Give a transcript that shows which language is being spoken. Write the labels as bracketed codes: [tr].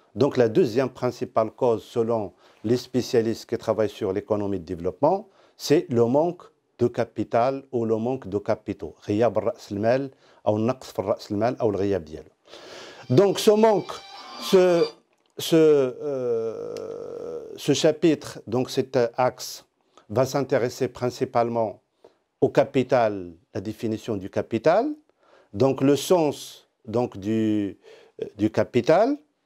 [fr] Donc la deuxième principale cause, selon les spécialistes qui travaillent sur l'économie de développement, c'est le manque de capital ou le manque de capitaux. [ar] غياب رأس المال أو النقص في رأس المال أو الغياب ديالو. [fr] Donc ce manque, ce chapitre, donc cet axe, va s'intéresser principalement au capital, la définition du capital, donc le sens donc, du capital,